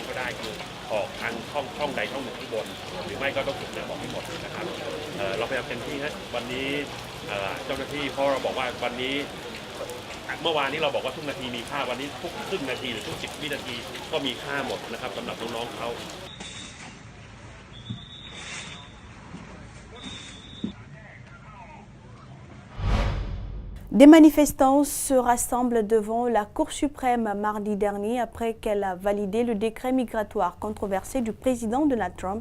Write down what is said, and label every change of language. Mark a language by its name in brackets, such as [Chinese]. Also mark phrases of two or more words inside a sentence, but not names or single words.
[Thai] ก็ได้คือออกทางช่องใดช่องหนึ่งข้างบนหรือไม่ก็ต้องถูกน้ำออกให้หมดนะครับเราพยายามเต็มที่ฮะวันนี้เจ้าหน้าที่เพราะเราบอกว่าวันนี้เมื่อวานนี้เราบอกว่าทุกนาทีมีค่าวันนี้ทุกครึ่งนาทีหรือทุก10 วินาทีก็มีค่าหมดนะครับสำหรับน้องๆเขา [French] Des manifestants se rassemblent devant la Cour suprême mardi dernier après qu'elle a validé le décret migratoire controversé du président Donald Trump.